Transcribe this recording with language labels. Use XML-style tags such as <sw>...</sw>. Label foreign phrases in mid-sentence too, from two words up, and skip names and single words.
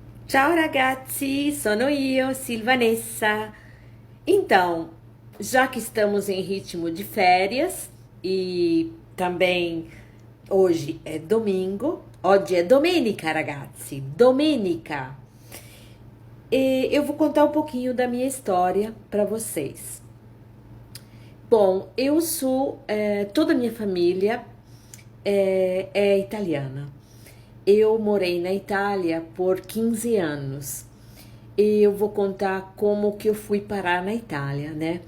<it>Ciao ragazzi, sono io, Silvanessa.</it> <pt>Então, já que estamos em ritmo de férias e também hoje é domingo,</pt> <it>oggi è domenica ragazzi, domenica.</it> <pt>E eu vou contar um pouquinho da minha história para vocês. Bom, eu sou, toda a minha família é italiana. Eu morei na Itália por 15 anos. E eu vou contar como que eu fui parar na Itália, né?</pt>